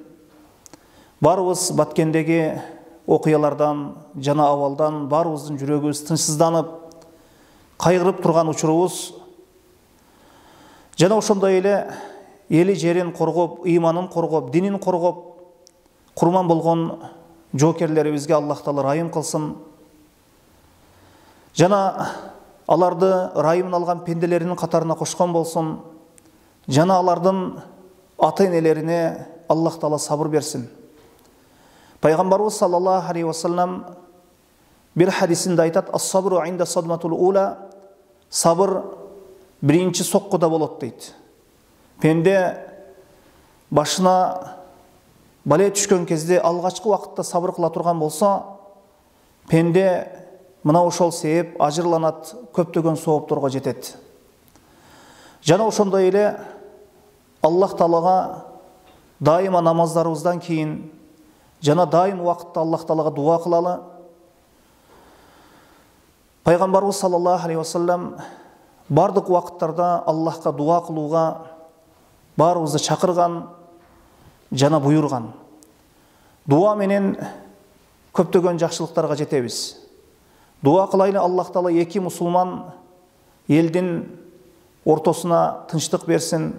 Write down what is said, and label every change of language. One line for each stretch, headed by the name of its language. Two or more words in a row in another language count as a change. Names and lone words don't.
Kyrgyz: Барыбыз баткендеги окуялардан жана абалдан барыбыздын жүрөгүбүз тынчсызданып, кайгырып турган учурубуз жана ошондой эле эли жерин коргоп, ыйманын коргоп, динин коргоп, курман болгон жоокерлерибизге Аллах Таала райым кылсын. Жана аларды райымын алган пенделеринин катарына кошкон болсун. Жана алардын ата-энелерине Аллах Таала сабыр берсин. Пайгамбарыбыз
Arabic: صلى الله عليه وسلم
Kyrgyz: бир хадисинде айтат:
Arabic: "الصبر عند الصدمة الأولى",
Kyrgyz: сабыр биринчи соккуда болот дейт. Пенде башына бале түшкөн кезде алгачкы убакытта сабыр кыла турган болсо, пенде мына ошол себеп ажырланат, көптөгөн соопторго жетет. Жана ошондой эле Аллах Таалага дайыма намаздарыбыздан кийин жана дайым убакытта Аллах Таалага дуа кылалы. Пайгамбарыбыз
Arabic: صلى الله عليه وسلم
Kyrgyz: бардык убакыттарда Аллахка дуа кылууга барыбызды чакырган жана буйрган. Дуа менен көптөгөн жакшылыктарга жетебиз. Дуа кылайлы, Аллах Таала эки мусулман элдин ортосуна тынчтык берсин.